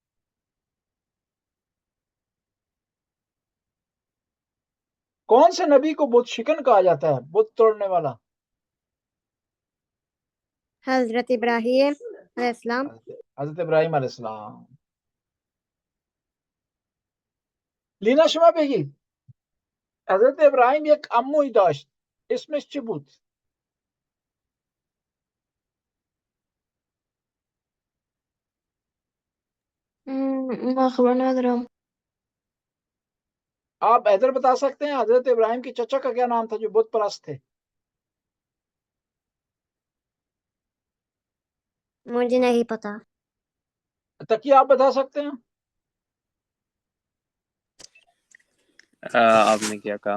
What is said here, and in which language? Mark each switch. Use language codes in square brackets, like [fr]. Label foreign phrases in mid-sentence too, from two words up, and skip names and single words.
[ur] کون سے نبی کو بت شکن کہا جاتا ہے، بت توڑنے والا؟ حضرت ابراہیم علیہ السلام. حضرت ابراہیم علیہ السلام. [fa] لینا شما بگید حضرت ابراهیم یک عموی داشت اسمش چی بود؟ ما خبر ندارم. [ur] آپ حیدر بتا سکتے ہیں حضرت ابراہیم کے چچا کا کیا نام تھا جو بت پرست تھے؟ مجھے نہیں پتا. تقی آپ بتا سکتے ہیں؟ آپ نے کیا کہا؟